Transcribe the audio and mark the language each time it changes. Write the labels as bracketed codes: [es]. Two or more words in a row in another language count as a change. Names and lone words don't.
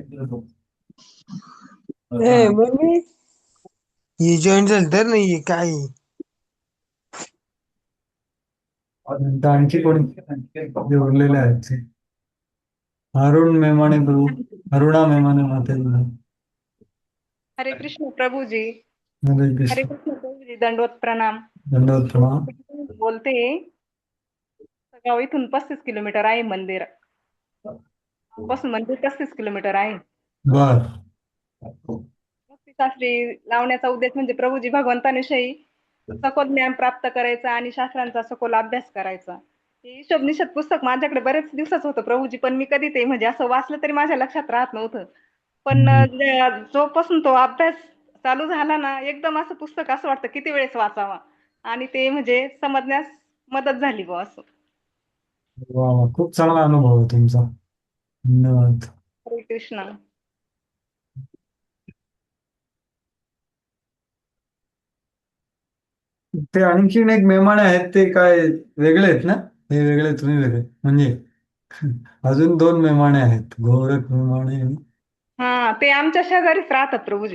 [mr] जॉईन झालं तर नाही काय. आणखी कोणी जे उरलेले आहेत ते? अरुण मेमाने प्रभू, अरुणा मेमाने मातेजी. हरे कृष्ण प्रभूजी. हरे हरे कृष्ण. कृष्ण प्रभूजी, दंडवत प्रणाम. दंडवत प्रणाम. बोलते. गाव इथून 35 किलोमीटर आहे. मंदिर पासून मंदिर 35 किलोमीटर आहे. बर. भक्तिशास्त्री लावण्याचा उद्देश म्हणजे प्रभूजी भगवंताविषयी सखोल ज्ञान प्राप्त करायचं आणि शास्त्रांचा सखोल अभ्यास करायचा. हे हिशोब निषेध पुस्तक माझ्याकडे बरेच दिवसाचं होतं प्रभूजी, पण मी कधी ते म्हणजे असं वाचलं तरी माझ्या लक्षात राहत नव्हतं. पण जोपासून तो अभ्यास चालू झाला ना, एकदम असं पुस्तक असं वाटतं किती वेळेस वाचावा आणि ते म्हणजे समजण्यास मदत झाली बुवा असं. वा वा, खूप चांगला अनुभव आहे तुमचा. धन्यवाद. हरे कृष्ण. ते आणखीन एक मेमाणे आहेत, ते काय वेगळे आहेत ना? हे वेगळे, तुम्ही वेगळे म्हणजे अजून दोन मेमाणे आहेत, गोरख मेमाणे आणि- हा, ते आमच्या शेजारीच राहतात प्रभूजी.